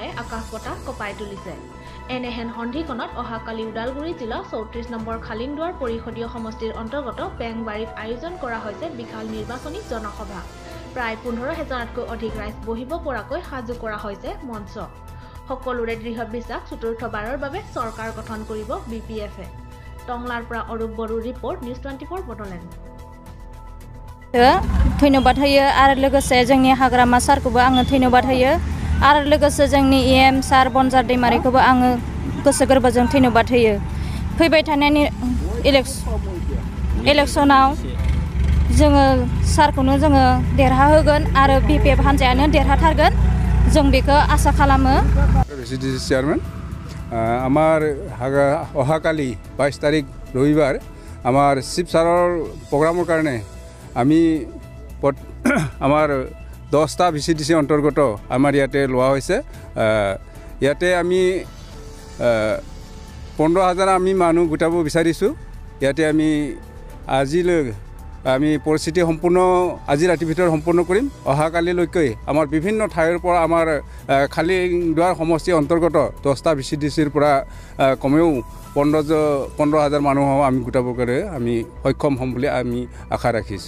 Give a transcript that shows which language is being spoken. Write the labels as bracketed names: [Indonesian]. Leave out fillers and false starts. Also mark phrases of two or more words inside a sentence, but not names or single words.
[Assamese] আকাশ বতাহ কপাই তুলিছে এনেহেন সন্ধিকণত অহাকালি উদালগুৰি জিলা 34 নম্বৰ খালিংদুৱাৰ পৰিষদীয় সমষ্টিৰ অন্তৰ্গত বেংবাৰীত আয়োজন কৰা হৈছে বিশাল নিৰ্বাচনী জনসভা প্ৰায় 15,000তকৈ অধিক ৰাইজ বহিব পৰাকৈ সাজু কৰা হৈছে মঞ্চ সকলোৰে দৃঢ় বিশ্বাস চতুৰ্থবাৰৰ বাবে চৰকাৰ গঠন কৰিব বিপিএফে টংলাৰ পৰা অৰূপ বড়োৰ ৰিপৰ্ট নিউজ 24 বডলেণ্ড [Bodo] ধন্যবাদ होयो आरो लोगोसे जोंनि हाग्रामा सारखौबो आङो धन्यबाद होयो आरो लोगोसे जोंनि एम सार बनजार दैमारिखौबो आङो गोसो गोरबोजों धन्यबाद होयो फैबाय थानाय इलेक्शनाव जोङो सारखौनो जोङो देरहाहोगोन आरो बिपिएफ हान्जायानो देरहाथारगोन जों बेखौ आसा खालामो [English] residency chairman [Assamese] আমাৰ অহাকালি 22 তাৰিখ ৰবিবাৰ আমাৰ শিৱ ছাৰৰ प्रग्राমৰ কাৰণে আমি আমাৰ 10টা ভিচিডিসি অন্তৰ্গত আমাৰ ইয়াতে লোৱা হৈছে ইয়াতে আমি 15,000 আমি মানুহ গোটাব বিচাৰিছো ইয়াতে আমি আজিলৈ আমি পৰিস্থিতি সম্পূৰ্ণ আজি ৰাতি ভিতৰত সম্পূৰ্ণ কৰিম অহাকালিলৈকে আমাৰ বিভিন্ন ঠাইৰ পৰা আমাৰ খালিংদুৱাৰ সমষ্টি অন্তৰ্গত 10টা ভিচিডিসিৰ পৰা কমেও 15,000 মানুহ আমি গোটাব কৰে আমি সক্ষম হ'ম বুলি আমি আশা ৰাখিছো